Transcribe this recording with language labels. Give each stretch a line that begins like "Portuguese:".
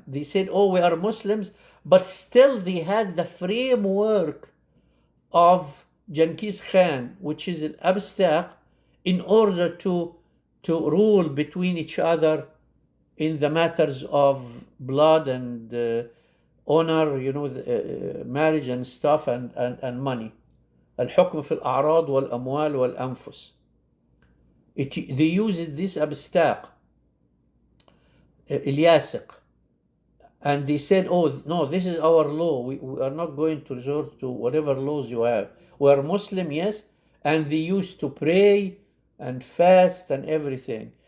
English: They said, oh, we are Muslims, but still they had the framework of Genghis Khan, which is al-Abstaq, in order to rule between each other in the matters of blood and honor, marriage and stuff and money.
Arabic: الحكم في الأعراض والأموال والأنفس.
English: They used this abstaq, الياسق, and they said, oh no, this is our law. We are not going to resort to whatever laws you have. We are Muslim, yes, and they used to pray and fast and everything.